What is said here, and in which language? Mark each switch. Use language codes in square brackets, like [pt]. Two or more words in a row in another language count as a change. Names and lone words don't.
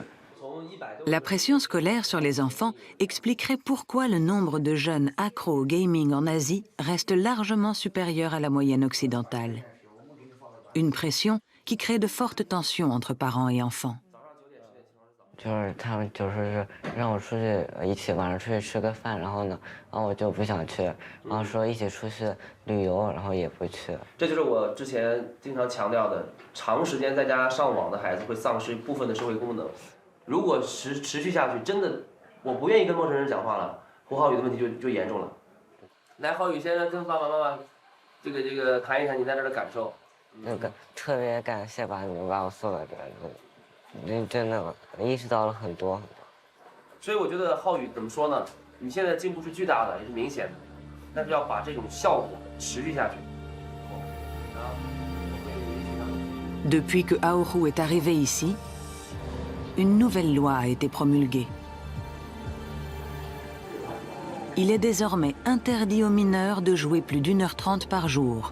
[fr] La pression scolaire sur les enfants expliquerait pourquoi le nombre de jeunes accros au gaming en Asie reste largement supérieur à la moyenne occidentale. Une pression qui crée de fortes tensions entre parents et enfants. [zh] 就是他们就是让我出去一起晚上出去吃个饭，然后我就不想去，然后说一起出去旅游，然后也不去。这就是我之前经常强调的，长时间在家上网的孩子会丧失部分的社会功能。如果持续下去，真的我不愿意跟陌生人讲话了，胡浩宇的问题就严重了。来，浩宇先跟爸爸妈妈这个谈一谈你在这的感受。特别感谢你们把我送到这儿，真的意识到了很多。所以我觉得浩宇怎么说呢？你现在进步是巨大的，也是明显的，但是要把这种效果持续下去。 [fr] Depuis que Aourou est arrivé ici, une nouvelle loi a été promulguée. Il est désormais interdit aux mineurs de jouer plus d'1h30 par jour.